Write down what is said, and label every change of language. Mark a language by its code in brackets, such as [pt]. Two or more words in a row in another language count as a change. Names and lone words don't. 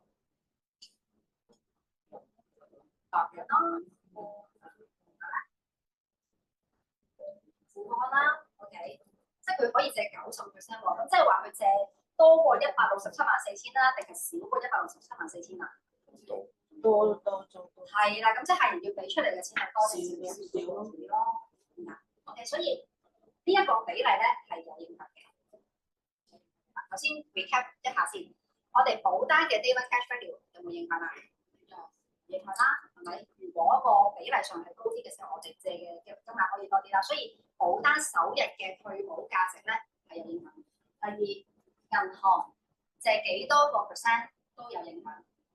[yue] 當然啦，富安啦 ，OK， 即係佢可以借90%喎，咁即係話佢借多過1674000啦，定係少過1674000啊？多。係啦，咁即係客人要俾出嚟嘅錢係多定少咯。OK， 所以呢一個比例咧係有影響嘅。頭先 recap 一下先，我哋保單嘅 [en] day one cash value [yue] 有冇影響啊？影響啦，係咪？如果個比例上係高啲嘅時候，我哋借嘅金額可以多啲啦。所以保單首日嘅退保價值咧係有影響。第二，銀行借幾多個 percent 都有影響。